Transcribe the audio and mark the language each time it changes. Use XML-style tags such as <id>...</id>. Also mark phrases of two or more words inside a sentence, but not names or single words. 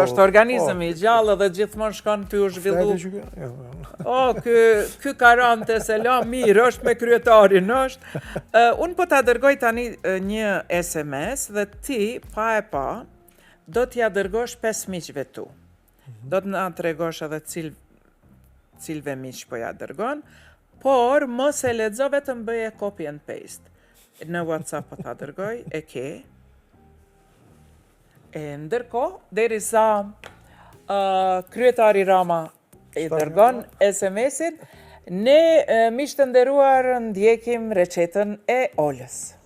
<sq>është organizëm i gjallë dhe gjithmonë shkon ty u zhvillu. O, ky karante se la mirë, është me kryetarin, është. Unë po t'a dërgoj tani një SMS dhe ti, pa e pa, do t'ja dërgosh 5 miqve tu. Do t'na tregosh edhe cilve miq po ja dërgon, por mos e lexo, vetëm bëje</sq> <en>copy and paste.</en> <sq>Në WhatsApp po ta dërgoj, e ke. E ndërkohë, derisa kryetari Rama i dërgon SMS-in, ne miq të nderuar ndjekim recetën e Olës.</sq>